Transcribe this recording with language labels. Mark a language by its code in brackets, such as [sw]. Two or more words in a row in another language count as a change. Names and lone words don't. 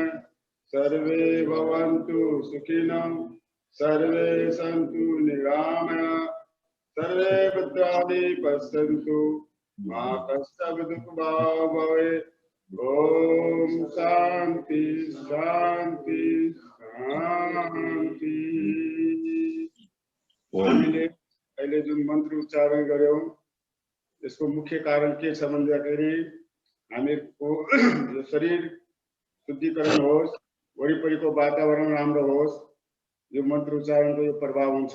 [sa] सर्वे भवन्तु सुखिनः सर्वे सन्तु निरामया सर्वे भद्राणि पश्यन्तु मा कश्चित् दुःखभाग् भवेत्। ओम शांति शांति शांति। [ne] हामीले अहिले जुन मन्त्र उच्चारण गर्यौं यसको मुख्य कारण के छ भन्दाखेरि हामीको यो शरीर शुद्धिकरण होस्, वरिपरिको वातावरण राम्रो होस्, यो मन्त्र उच्चारणको यो प्रभाव हुन्छ।